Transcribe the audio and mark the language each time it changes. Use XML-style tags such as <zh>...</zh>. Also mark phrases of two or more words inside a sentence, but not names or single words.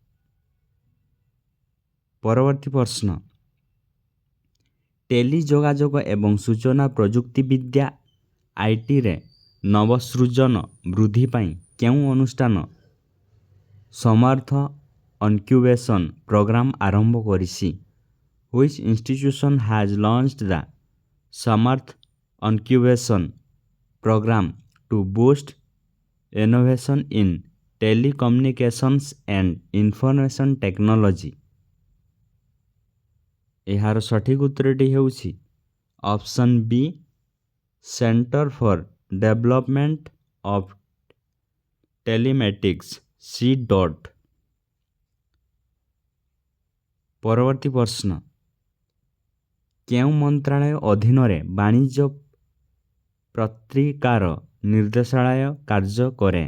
<or>ପରବର୍ତ୍ତୀ ପ୍ରଶ୍ନ ଟେଲି ଯୋଗାଯୋଗ ଏବଂ ସୂଚନା ପ୍ରଯୁକ୍ତିବିଦ୍ୟା ITରେ ନବସୃଜନ ବୃଦ୍ଧି ପାଇଁ କେଉଁ ଅନୁଷ୍ଠାନ ସମର୍ଥ ଇନକ୍ୟୁବେସନ୍ ପ୍ରୋଗ୍ରାମ ଆରମ୍ଭ କରିଛି?</or> <en>Which institution has launched the Samarth Incubation Program to boost innovation in telecommunications and information technology?</en> <or>ଏହାର ସଠିକ ଉତ୍ତରଟି ହେଉଛି ଅପସନ୍ ବି ସେଣ୍ଟର ଫର୍ ଡେଭଲପମେଣ୍ଟ ଅଫ୍ ଟେଲିମେଟିକ୍ସ C. ପରବର୍ତ୍ତୀ ପ୍ରଶ୍ନ କେଉଁ ମନ୍ତ୍ରାଳୟ ଅଧୀନରେ ବାଣିଜ୍ୟ ପତ୍ରିକାର ନିର୍ଦ୍ଦେଶାଳୟ କାର୍ଯ୍ୟ କରେ?</or>